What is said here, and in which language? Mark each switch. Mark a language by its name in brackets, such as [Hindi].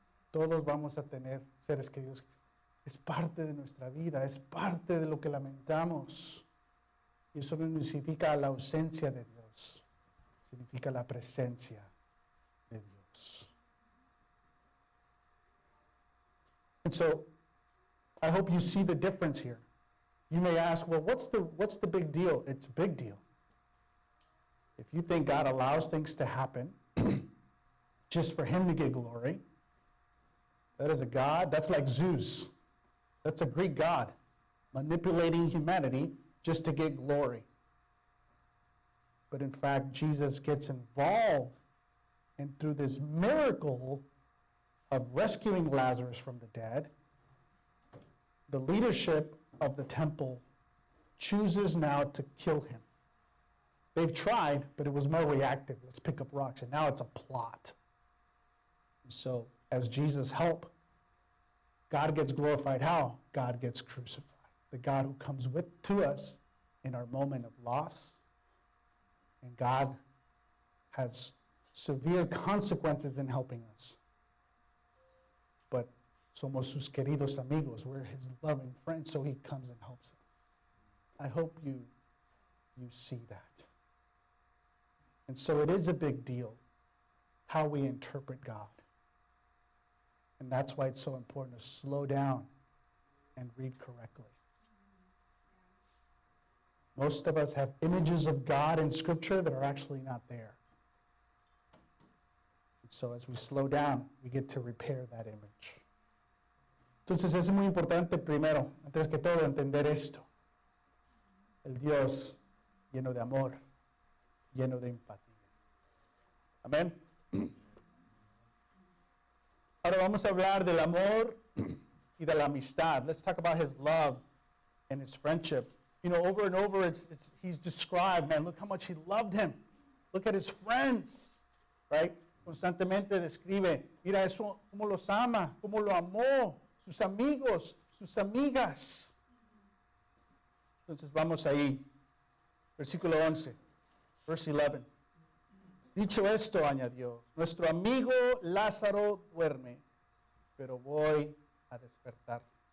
[Spanish] Todos vamos a tener seres queridos. Es parte de nuestra vida, es parte de lo que lamentamos. Y eso no significa la ausencia de Dios, significa la presencia de Dios. [English] And so, I hope you see the difference here. You may ask, well, what's the big deal? It's a big deal. If you think God allows things to happen just for Him to get glory, that is a God, that's like Zeus. That's a Greek god manipulating humanity just to get glory. But in fact, Jesus gets involved, and through this miracle of rescuing Lazarus from the dead, the leadership of the temple chooses now to kill him. They've tried, but it was more reactive. Let's pick up rocks. And now it's a plot. So, as Jesus help, God gets glorified. How? God gets crucified. The God who comes to us in our moment of loss. And God has severe consequences in helping us. [Spanish] But somos sus queridos amigos. [English] We're His loving friends, so He comes and helps us. I hope you see that. And so it is a big deal how we interpret God. And that's why it's so important to slow down and read correctly. Most of us have images of God in Scripture that are actually not there. And so as we slow down, we get to repair that image. [Spanish] Entonces es muy importante primero, antes que todo, entender esto. El Dios lleno de amor, lleno de empatía. Amén. Ahora vamos a hablar del amor y de la amistad. [English] Let's talk about His love and His friendship. You know, over and over, He's described, man, look how much He loved him. Look at His friends, right? [Spanish] Constantemente describe, mira eso, cómo los ama, cómo lo amó, sus amigos, sus amigas. Entonces vamos ahí, versículo 11, [English] verse 11. [Spanish] Dicho esto, añadió, nuestro amigo Lázaro duerme, pero voy a despertar.